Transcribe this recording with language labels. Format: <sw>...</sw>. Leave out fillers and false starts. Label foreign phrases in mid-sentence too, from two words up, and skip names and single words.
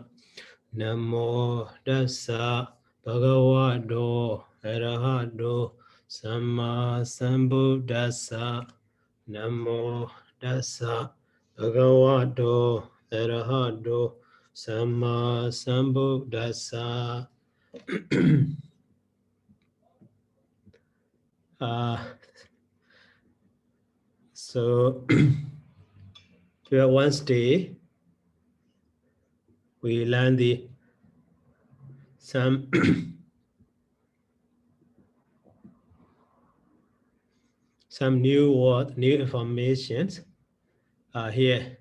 <pi>Namo Dassa Bhagavato Arahato Samma Sambuddhassa. Namo Dassa Bhagavato Arahato Samma Sambuddhassa.</pi> <en>So Wednesday we learn some some new informations here.</en>